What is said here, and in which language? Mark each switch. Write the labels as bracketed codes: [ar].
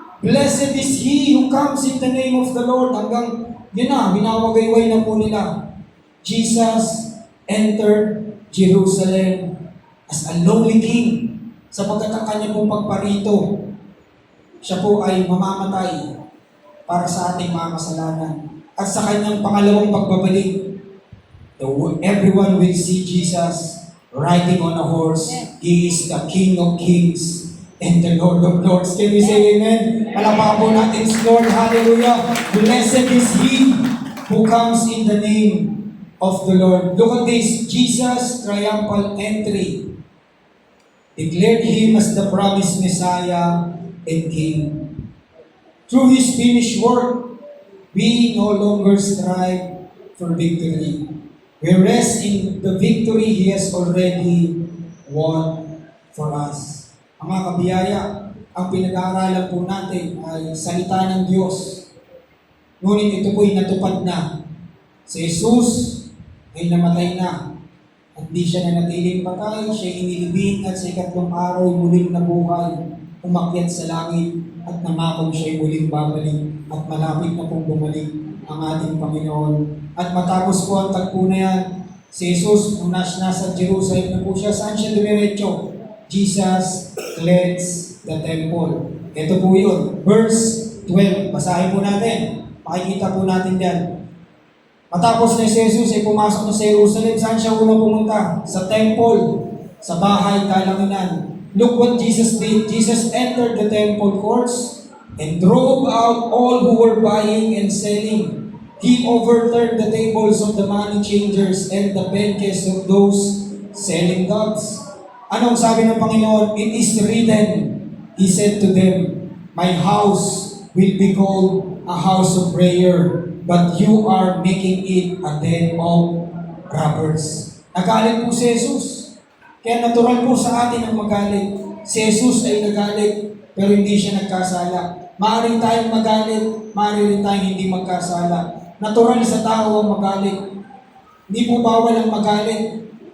[en] Blessed is he who comes in the name of the Lord. [tl] Hanggang, yun na, binawagayway na po nila. [en] Jesus entered Jerusalem as a lowly king. [tl] Sapagkat ang kanya pong pagparito, siya po ay mamamatay para sa ating mga kasalanan. At sa kanyang pangalawang pagbabalik, [en] everyone will see Jesus riding on a horse. He is the King of Kings and the Lord of Lords. Can we say amen? [tl] Palakpakan po natin si Lord. Hallelujah. [en] Blessed is he who comes in the name of the Lord. Look at this. Jesus' triumphal entry declared him as the promised Messiah and King. Through His finished work, we no longer strive for victory. We rest in the victory He has already won for us. [tl] Mga kabiyaya, ang pinag-aaralan po natin ay salita ng Diyos. Ngunit ito po'y natupad na. Si Jesus ay namatay na. At di siya nanatiling patay, siya inilibing at sa ikatlong araw ay muling nabuhay, umakyat sa langit at namakong siya ay muling babalik at malapit na pong bumalik ang ating Panginoon. At matapos po ang tagpo na yan, si Jesus, nung nasa Jerusalem na po siya, saan siya dumiretso? [en] Jesus cleansed the temple. [tl] Ito po yun, verse 12. Basahin po natin. Makikita po natin yan. Matapos na si Jesus ay pumasok na sa Jerusalem, saan siya unang pumunta? Sa temple, sa bahay kalanginan. [en] Look what Jesus did. Jesus entered the temple courts and drove out all who were buying and selling. He overturned the tables of the money changers and the benches of those selling doves. [tl] Anong sabi ng Panginoon? [en] It is written, He said to them, My house will be called a house of prayer, but you are making it a den of robbers. [tl] Nagalit po si Jesus. Kaya natural po sa atin ang magalit. Si Jesus ay nagalit, pero hindi siya nagkasala. Maaari tayong magalit, maaari rin tayong hindi magkasala. Natural sa tao ang magalit. Hindi po bawal ang magalit.